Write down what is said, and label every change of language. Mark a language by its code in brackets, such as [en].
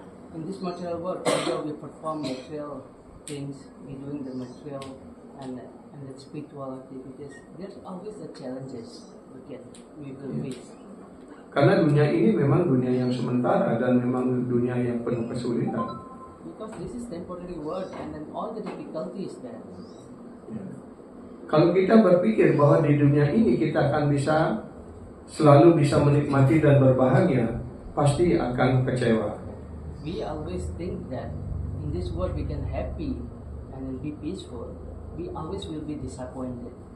[en] In this material world, although we perform material things, we doing the material and the spiritual activities, there's always the challenges we will face. [id] Karena dunia ini memang dunia yang sementara dan memang dunia yang penuh kesulitan. [en] Because this is temporary world and then all the difficulties there. [id] Kalau kita berpikir bahwa di dunia ini kita akan selalu bisa menikmati dan berbahagia, pasti akan kecewa. [en] We always think that in this world we can happy and be peaceful. We always will be disappointed.